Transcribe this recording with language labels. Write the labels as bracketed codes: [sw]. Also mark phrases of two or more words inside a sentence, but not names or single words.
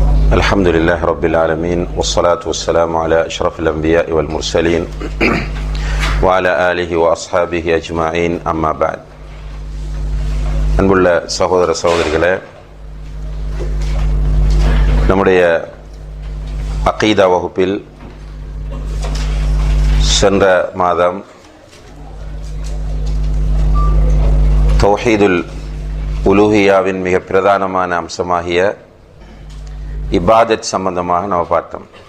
[ar] الحمد لله رب العالمين والصلاة والسلام على أشرف الأنبياء والمرسلين وعلى آله وأصحابه أجمعين أما بعد. [ta] அன்புள்ள சகோதர சகோதரிகளே, நம்முடைய அகீதா வகுப்பில் சென்ற மாதம் தௌஹீதுல் உலூஹியாவின் மிக பிரதானமான அம்சமாகிய இபாதத் சம்பந்தமாக நம்ம பார்த்தோம்.